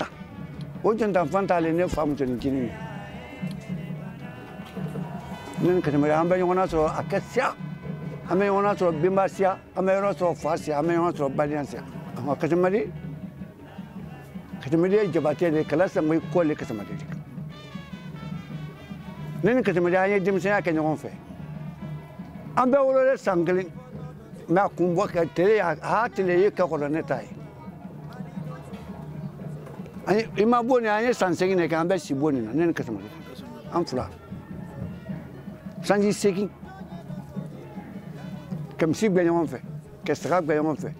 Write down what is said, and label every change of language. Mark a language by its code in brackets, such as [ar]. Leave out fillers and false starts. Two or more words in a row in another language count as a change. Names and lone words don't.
[bm] O Jontan Fanta le ne famu tɛ jini. Ne katamari an bɛ ɲɔgɔn na sɔrɔ a kɛ siya. An bɛ ɲɔgɔn na sɔrɔ benba siya, an bɛ ɲɔgɔn sɔrɔ fa siya, an bɛ ɲɔgɔn sɔrɔ baliya siya. Katamari ye Jabate de kala samai ko le katamari. Ne katamari an ye denmisɛnya kɛ ɲɔgɔn fɛ. An bɛ wololen san kelen. Mais a kun bɔ ka tele a tele ye ka kɔrɔ ne ta ye. I ma bɔ ni an ye san 8 de kɛ an bɛ si bɔ nin na ne ni Katamari an fila sanji 8 kɛmisi bɛ ɲɔgɔn fɛ ka saga bɛ ɲɔgɔn fɛ.